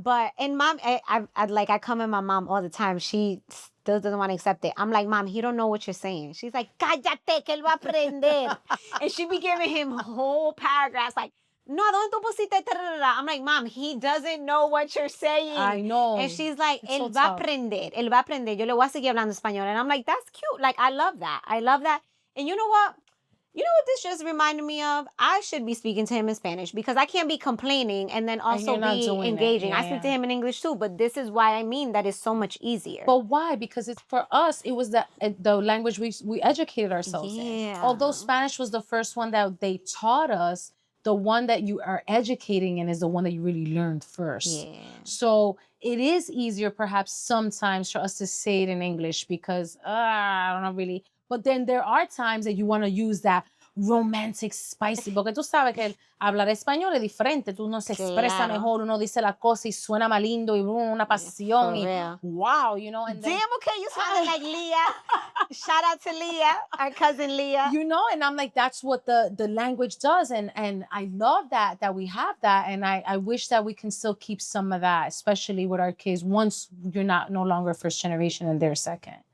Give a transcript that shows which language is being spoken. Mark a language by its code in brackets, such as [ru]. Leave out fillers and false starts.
[en] But, and mom, I come in my mom all the time. She still doesn't want to accept it. I'm like, Mom, he don't know what you're saying. She's like, [es] cállate, que él va a aprender. [en] And she be giving him whole paragraphs like, [es] no, ¿dónde tú pusiste? [en] I'm like, Mom, he doesn't know what you're saying. I know. And she's like, It's [es] él [en] so [es] va a [en] tough. [es] aprender, él va a aprender. Yo le voy a seguir hablando español. [en] And I'm like, that's cute. Like, I love that. I love that. And you know what? You know what this just reminded me of? I should be speaking to him in Spanish because I can't be complaining and then also be engaging. Yeah, I speak to him in English too, but this is why I mean that is so much easier. But why? Because it's for us, it was the language we educated ourselves in. Although Spanish was the first one that they taught us, the one that you are educating in is the one that you really learned first. Yeah. So it is easier perhaps sometimes for us to say it in English because I don't know really. But then there are times that you want to use that romantic, spicy, [es] porque tú sabes que el hablar español es diferente, tú no se expresa mejor, uno dice la cosa y suena más lindo y una pasión y wow, [en] you know. And then, damn, okay, you sounded like Leah. Shout out to Leah, our cousin Leah. You know, and I'm like, that's what the language does, and I love that we have that, and I wish that we can still keep some of that, especially with our kids once you're no longer first generation and they're second.